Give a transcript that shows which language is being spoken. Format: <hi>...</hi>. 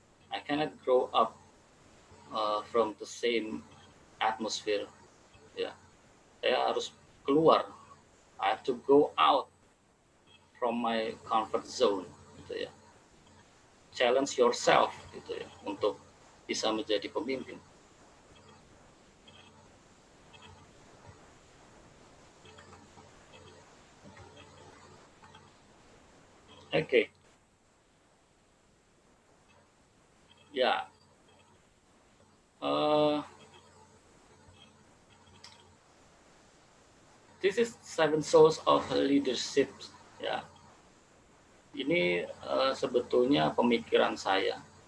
<en>I cannot grow up from the same atmosphere.</en> <id>Ya, saya harus keluar.</id> <en>I have to go out from my comfort zone, gitu ya. Challenge yourself,</en> <id>gitu ya, untuk bisa menjadi pemimpin. Oke. Ya.</id> <en>This is 7 source of leadership. Ya.</en> <id>Ini sebetulnya pemikiran saya.</id>